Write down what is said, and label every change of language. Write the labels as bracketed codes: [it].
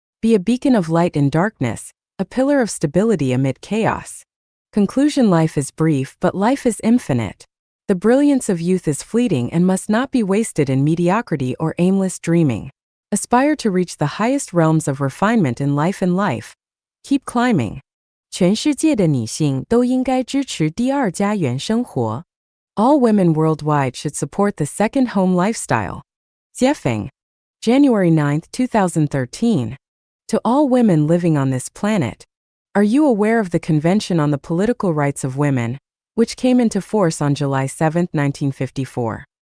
[en] Be a beacon of light in darkness, a pillar of stability amid chaos. Conclusion: life is brief, but life is infinite. The brilliance of youth is fleeting and must not be wasted in mediocrity or aimless dreaming. Aspire to reach the highest realms of refinement in life and life. Keep climbing. [zh] 全世界的女性都应该支持第二家园生活. [en] All women worldwide should support the second home lifestyle. Jiefeng, January 9, 2013. To all women living on this planet, Are you aware of the Convention on the Political Rights of Women, which came into force on July 7, 1954?